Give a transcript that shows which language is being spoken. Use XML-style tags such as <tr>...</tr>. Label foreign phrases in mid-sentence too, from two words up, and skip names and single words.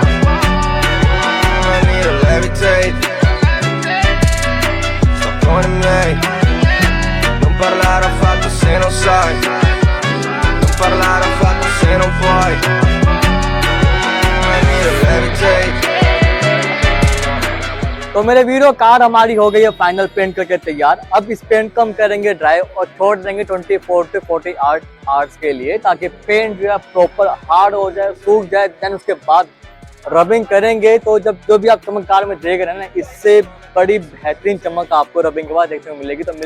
<it>Venire levitate. Con i miei. Non parlare affatto se non sai. Non parlare affatto se non puoi. Venire levitate.</it> <hi>तो मेरे वीडियो कार हमारी हो गई है</hi> <en>final paint</en> <hi>करके तैयार। अब इस पेंट को हम करेंगे ड्राई और छोड़ देंगे 24 से 48 आवर्स के लिए, ताकि पेंट जो है</hi> <en>proper hard</en> <hi>हो जाए, सूख जाए। देन उसके बाद रबिंग करेंगे। तो जब जो भी आप चमक कार में देख रहे हैं ना, इससे बड़ी बेहतरीन चमक आपको रबिंग के बाद देखने को मिलेगी।</hi>